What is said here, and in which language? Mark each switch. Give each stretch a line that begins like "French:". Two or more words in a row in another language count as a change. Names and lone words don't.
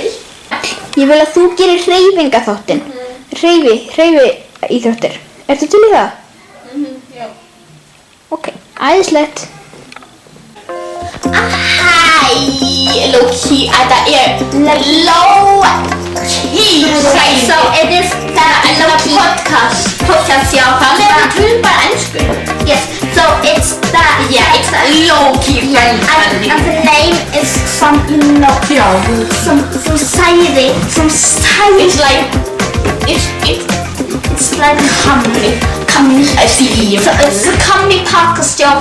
Icelandic: Ég vil að þú gerir hreyfingaþáttinn. Hreyfiíþróttir. Ertu til í það? Já. Ok, æðislegt. Hæ, Loki, þetta Loki.
English: So it is the podcast,
Icelandic: já, það með að tala bara ensku.
English: Yes, so it's the Loki And the name is some, some society, it's like comedy. I see. So it's a comedy podcast, y'all.